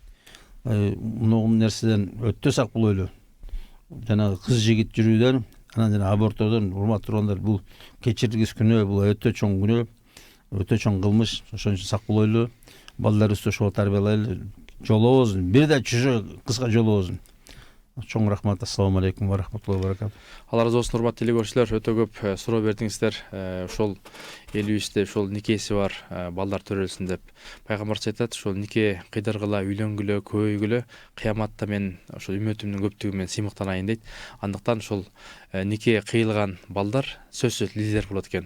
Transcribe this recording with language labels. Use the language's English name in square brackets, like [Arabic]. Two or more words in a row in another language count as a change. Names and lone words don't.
[Kyrgyz] Мына нерседен өтө сак болойлу. Жанагы кыз жигит жүрүүдөн, анан жана аборттордон, урматтуугандар, бул кечирилгис күнөө, бул өтө чоң күнөө, өтө чоң кылмыш. Ошон үчүн сак болойлу. Балдарыбызды ошого тарбиялайлы. Жолобозун, бир да чужой кызга жолобозун. Чоң рахмат. [Arabic] السلام عليكم ورحمة الله وبركاته. [Kyrgyz] Алла разы болсун, урматтуу телекөрүүчүлөр, өтө көп суроо бердиңиздер. Ошол элибизде ошол никеси бар балдар төрөлсүн деп. Пайгамбарыбыз айтат, ошол нике кыйдыргыла, үйлөнгүлө, көбөйгүлө, кыяматта мен ошол үммөтүмдүн көптүгү менен сыймыктанайын дейт. Андыктан ошол нике кыйылган балдар сөзсүз лидер болот экен.